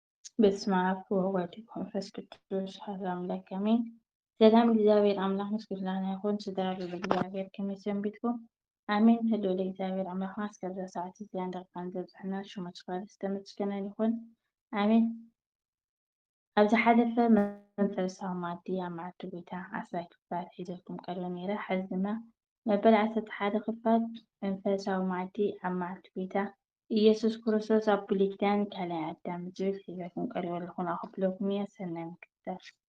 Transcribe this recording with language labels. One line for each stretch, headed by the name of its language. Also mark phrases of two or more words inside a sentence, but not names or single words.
Geez: በስመ አብ ወወልድ ወመንፈስ ቅዱስ አሐዱ አምላክ አሜን።
Tigrinya: ሰላም እግዚአብሔር አምላክ ምስጉን ይሁን። ስድራ እግዚአብሔር ከመይ ሰንቢትኩም? አሜን። ህልው ለእግዚአብሔር አምላክ እስከዛ ሰዓት እዚያን ደቂቃን ዘብፅሕና ሽሙ ዝተመስገነ ይሁን አሜን። ኣብዚ ሓለፈ መንፈሳዊ ማኣዲ ኣብ መዓልቲ ጎይታ 10 ክፋል ሒዘልኩም ቀርበ ነይረ። ሕዚ ድማ መበል 11 ክፋል መንፈሳዊ ማኣዲ ኣብ መዓልቲ ጎይታ ኢየሱስ ክርስቶስ ኣብ ብሉይ ኪዳን ካልኣይ ኣዳም ዝብል ሒዘልኩም ቀሪበ ኣለኹ። ንኣኽብለኩም እየ። ሰናይ ምክትታል።